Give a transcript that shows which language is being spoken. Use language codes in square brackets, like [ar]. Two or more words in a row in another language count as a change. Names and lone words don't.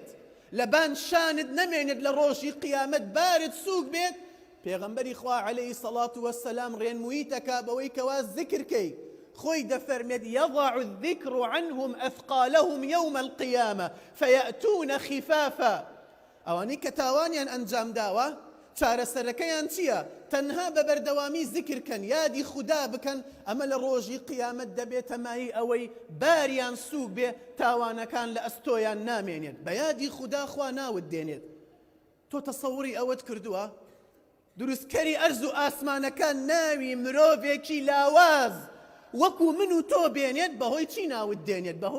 [ckb] لە بان شانت نەمێنێت لە ڕۆژی قیامەت بارت سووک بێت پێغەمبەری خوا [ar] عليه الصلاة والسلام [ckb] ڕێنمووی تەکا بەوەی کەوا ذیکرکەی خۆی دەفەرمێت [ar] يضع الذكر عنهم أثقالهم يوم القيامة فيأتون خفافا [ckb] ئەوانەی کە تاوانیان ئەنجام داوە چارەسەرەکەیان چییە تەنها بە بەردەوامی ذیکرکەن یادی خوددا بکەن ئەمە لە ڕۆژی قیامەت دەبێتە مای ئەوەی باریان سووک بێ تاوانەکان لە ئەستۆیان نامێنێت بە یادی خوددا خوا ناوت دێنێت تۆ تەسەووری ئەوەت کردووە دروستکەری ئەرز و ئاسمانەکان ناوی مرۆڤێکی لاواز وەکو من و تۆ بێنێت بەهۆی چی ناوت دێنێت